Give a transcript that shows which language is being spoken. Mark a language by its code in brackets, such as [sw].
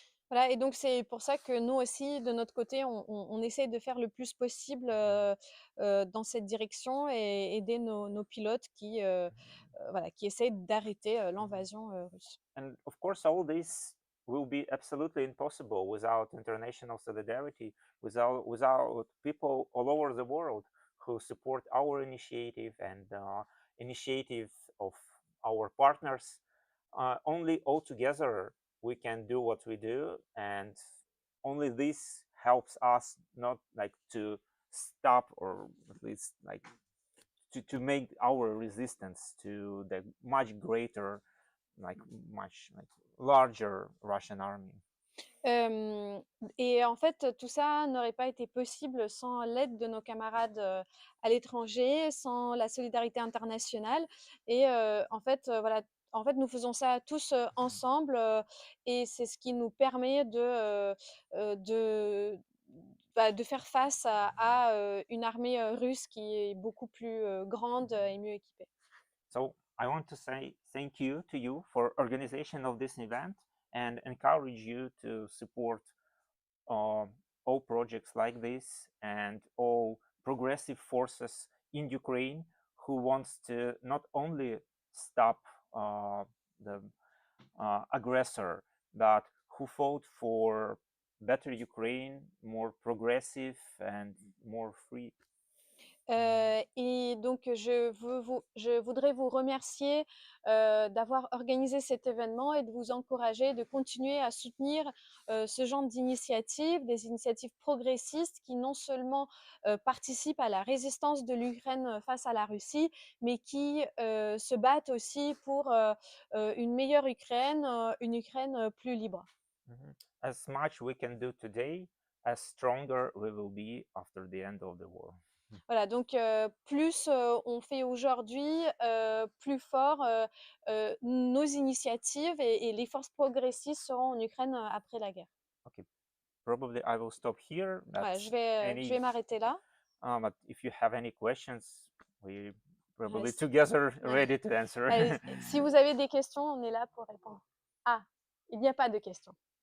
[fr] Voilà, et donc c'est pour ça que nous aussi, de notre côté, on essaye de faire le plus possible dans cette direction et aider nos pilotes voilà, qui essayent d'arrêter l'invasion russe. [en] And of course, all this will be absolutely impossible without international solidarity, without people all over the world who support our initiative and initiative of our partners. Only all together we can do what we do, and only this helps us not like to stop, or at least like to make our resistance to the much greater, much larger Russian army. [fr] Et en fait, tout ça n'aurait pas été possible sans l'aide de nos camarades à l'étranger, sans la solidarité internationale. Et voilà, en fait, nous faisons ça tous ensemble, et c'est ce qui nous permet de faire face à une armée russe qui est beaucoup plus grande et mieux équipée. [en] So I want to say thank you to you for organization of this event and encourage you to support all projects like this and all progressive forces in Ukraine who wants to not only stop the aggressor, but who fought for better Ukraine, more progressive and more free. [fr] Et donc, je voudrais vous remercier d'avoir organisé cet événement et de vous encourager de continuer à soutenir ce genre d'initiatives, des initiatives progressistes qui non seulement participent à la résistance de l'Ukraine face à la Russie, mais qui se battent aussi pour une meilleure Ukraine, une Ukraine plus libre. [en] As much we can do today, as stronger we will be after the end of the war. [fr] Voilà, donc plus on fait aujourd'hui, plus fort nos initiatives et les forces progressistes seront en Ukraine après la guerre. [en] Okay, probably I will stop here. [fr] Voilà, je vais m'arrêter là. [en] But if you have any questions, we probably [fr] Allez, [en] together ready to answer. [fr] Allez, si vous avez des questions, on est là pour répondre. Ah, il n'y a pas de questions.